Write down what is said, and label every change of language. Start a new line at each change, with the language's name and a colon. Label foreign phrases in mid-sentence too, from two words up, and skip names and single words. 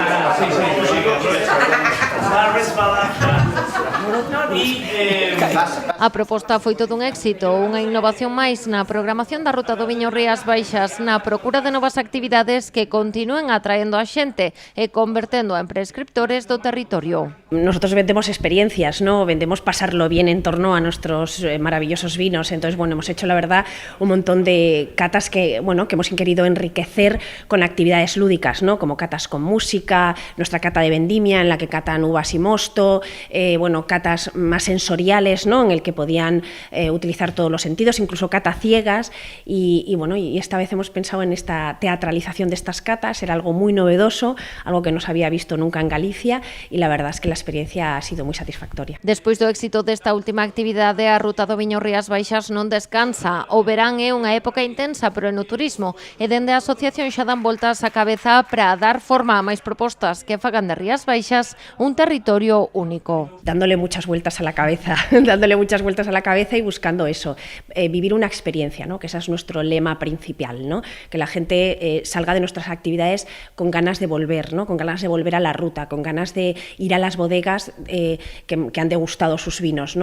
Galician: A proposta foi todo un éxito, unha innovación máis na programación da Ruta do Viño Rías Baixas, na procura de novas actividades que continúen atraendo a xente e convertendo en prescriptores do territorio.
Spanish: Nosotros vendemos experiencias, ¿no? Vendemos pasarlo bien en torno a nuestros maravillosos vinos. Entonces, bueno, hemos hecho, la verdad, un montón de catas que hemos querido enriquecer con actividades lúdicas, ¿no? Como catas con música, nuestra cata de vendimia en la que catan uvas y mosto, catas más sensoriales, ¿no? En el que podían utilizar todos los sentidos, incluso cata ciegas, y esta vez hemos pensado en esta teatralización de estas catas. Era algo muy novedoso, algo que no se había visto nunca en Galicia, y la verdad es que la experiencia ha sido
Galician: moi satisfactoria. Despois do éxito desta última actividade, a Ruta do Viño Rías Baixas non descansa. O verán é unha época intensa pero no turismo, e dende a asociación xa dan voltas á cabeza para dar forma a máis propostas que fagan de Rías Baixas un territorio único.
Spanish: Dándole muchas vueltas a la cabeza y buscando eso, vivir una experiencia, ¿no? Que ese es nuestro lema principal, ¿no? Que la gente salga de nuestras actividades con ganas de volver, ¿no? Con ganas de volver a la ruta, con ganas de ir a las bodegas que han degustado sus vinos, ¿no?